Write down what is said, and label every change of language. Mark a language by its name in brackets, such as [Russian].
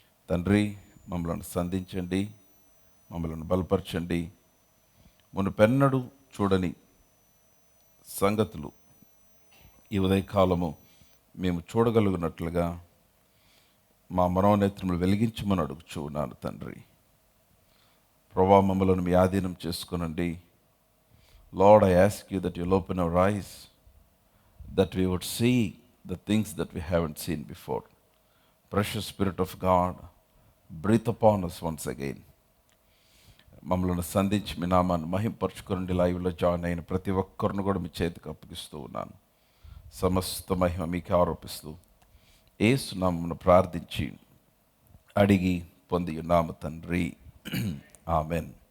[Telugu] తండ్రి, మమ్మల్ని సంధించండి, మమ్మల్ని బలపరచండి. మునుపెన్నడూ చూడని సంగతులు ఈ ఉదయకాలము మేము చూడగలిగినట్లుగా మా మనోనేత్రములు వెలిగించమని అడుగుచూ ఉన్నాను తండ్రి. ప్రభా, మమ్మలను మీ ఆధీనం చేసుకునండి. [English] Lord, I ask you that you'll open our eyes, that we would see the things that we haven't seen before. Precious Spirit of God, breathe upon us once again. [Telugu] మమ్మల్ని సంధించి మీ నామాన్ని మహింపరచుకునండి. లైవ్లో జాయిన్ అయిన ప్రతి ఒక్కరిని కూడా మీ చేతికి అప్పగిస్తూ ఉన్నాను. సమస్త మహిమ మీకు ఆరోపిస్తూ యేసు నామమున ప్రార్థించి అడిగి పొంది ఉన్నాము తండ్రి, ఆమెన్.